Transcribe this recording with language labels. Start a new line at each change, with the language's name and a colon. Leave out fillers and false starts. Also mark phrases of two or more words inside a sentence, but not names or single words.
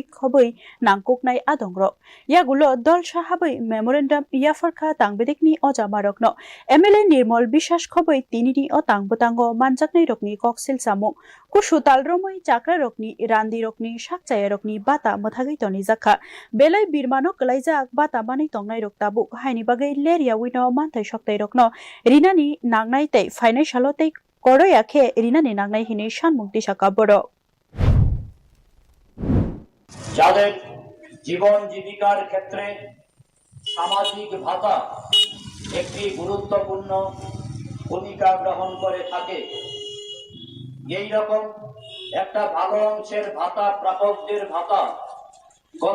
Kok Borok: खबै नांकुकनाय आदंग्रक यागुलो दल साहाबै मेमोरेंडम याफारखा तांबेदेगनि अजामारकनो MLA निर्मल बिश्वास खबै तिनिनि ओ तांबतांगो मानजाकनाय रकनि कक्सिल सामं कुशु तालरोमै चाक्रा रकनि रान्दी रकनि साकचाया रकनि बाता मथागै तनि जाखा बेलै बिरमानो कलाइजाक बाता मानै तंनाय रक्ताबु हाइनि बागै लेरिया विनो मानथाइ सकथाय रकनो रिनानि नांनाय तै फाइनान्सियाल तै करयाखे रिनानि नांनाय हिनै सानमुक्ति साका बड़
Bangla: যাদের জীবন জীবিকার ক্ষেত্রে সামাজিক ভাতা একটি গুরুত্বপূর্ণ ভূমিকা গ্রহণ করে থাকে এই রকম একটা ভালো অংশের ভাতা প্রাপকদের ভাতা গত